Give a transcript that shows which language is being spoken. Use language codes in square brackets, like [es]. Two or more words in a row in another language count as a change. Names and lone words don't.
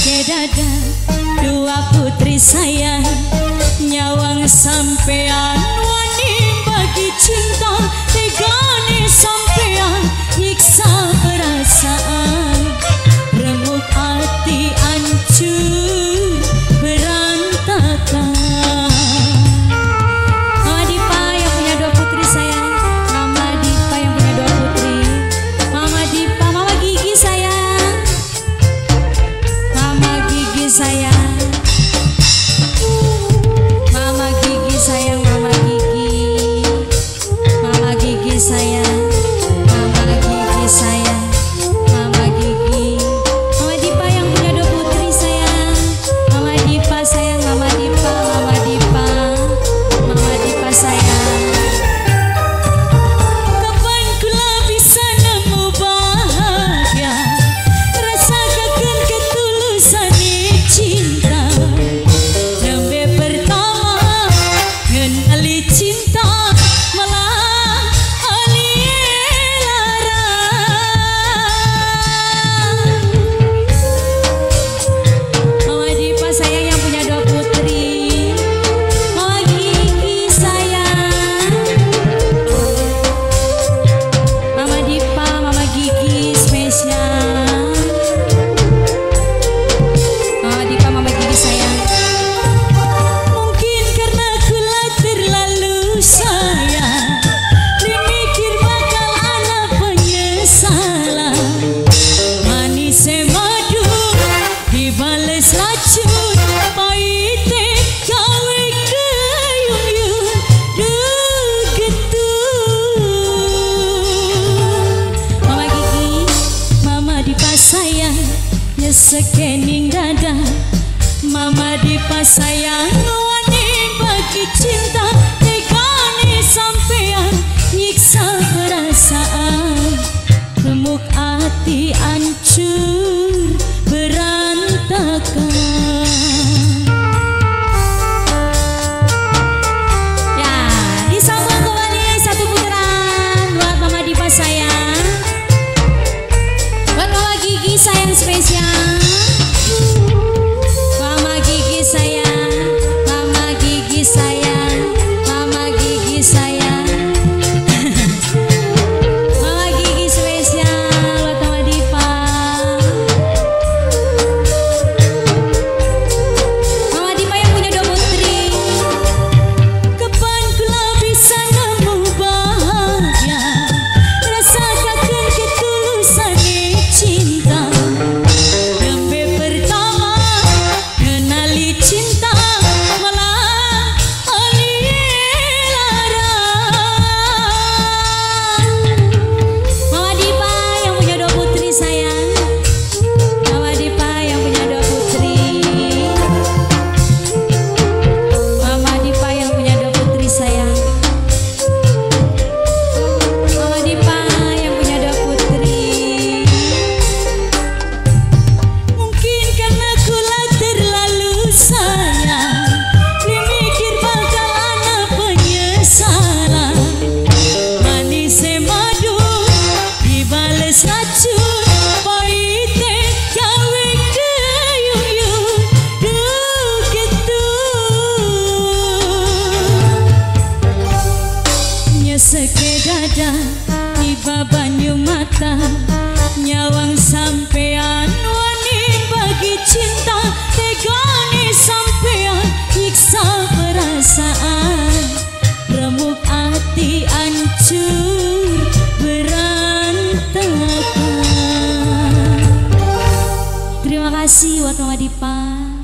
[jv] dada dua putri sayang nyawang sampean wani bagi cinta tegane sampean nyiksa perasaan remuk hati hancur berantakan. [id] Mama Dipa yang punya dua putri sayang, Mama Dipa yang punya dua putri, Mama Dipa, Mama Gigi sayang, Mama Gigi sayang, Mama Gigi sayang, Mama Gigi, Mama Gigi sayang, Mama Gigi sayang, Mama Gigi, Mama Dipa yang punya dua putri sayang, Mama Dipa sayang, Mama Dipa, Mama Dipa, Mama Dipa sayang. [jv] Kapan kula bisa nemu bahagia, rasakan ketulusan cinta. Nembe pertama ngenali cinta malah ali lara. [id] Mama Dipa sayang yang punya dua putri, Mama Gigi sayang, Mama Dipa, Mama Gigi spesial, Mama Dipa, Mama Gigi sayang. [jv] Mungkin karena kula terlalu sayang, dimikir bakal ana penyesalan. Manis madu dibales racun, pahite gawe keyuyun degetun. Mama Gigi, Mama Dipa sayang nyesekening dada, Mama Dipa sayang wani bagi cinta tegane sampean nyiksa perasaan remuk hati hancur berantakan. [id] Ya, disambung kembali satu putaran buat Mama Dipa sayang, buat Mama Gigi sayang spesial, Mama Gigi sayang, Mama Gigi sayang, Mama Gigi sayang, Mama Gigi spesial buat Mama Dipa. Mama Dipa yang punya dua putri. [jv] Kapan kula bisa nemu bahagia, rasakan ketulusan cinta. Nembe pertama ngenali cinta malah ali lara. [id] Mama Dipa yang punya dua putri sayang, Mama Dipa yang punya dua putri, Mama Dipa yang punya dua putri sayang, Mama Dipa yang punya dua putri. [jv] Mungkin karena kula terlalu sayang, dimikir bakal ana penyesalan. Manis madu dibales racun, pahite gawe keyuyun degetun. Nyeseke dada tiba banyu mata, nyawang sampean wani bagi cinta tegane sampean nyiksa perasaan remuk hati hancur berantakan. [id] Terima kasih buat Mama Dipa.